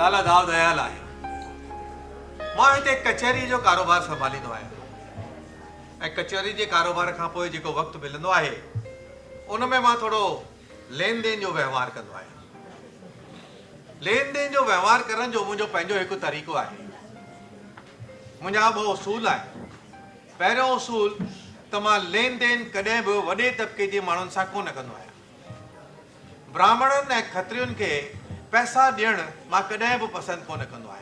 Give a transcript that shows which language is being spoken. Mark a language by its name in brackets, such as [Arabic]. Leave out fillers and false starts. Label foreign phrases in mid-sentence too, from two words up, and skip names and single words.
[Sindhi] दाव दयाल आहे। मां हिते कचहरी जो कारोबार संभालींदो आहियां ऐं कचहरी जे कारोबार खां पोइ जेको वक़्तु मिलंदो आहे उन में मां थोरो लेन देन जो व्यवहार कंदो आहियां। लेन देन जो व्यवहार करण जो मुंहिंजो पंहिंजो हिकु तरीक़ो आहे। मुंहिंजा ॿ उसूल आहिनि। पहिरियों उसूल त मां लेन देन कॾहिं बि वॾे तबिके जे माण्हुनि सां कोन कंदो आहियां। ब्राह्मणनि ऐं खत्रियुनि खे पैसा ॾियणु मां कॾहिं बि पसंदि कोन कंदो आहियां।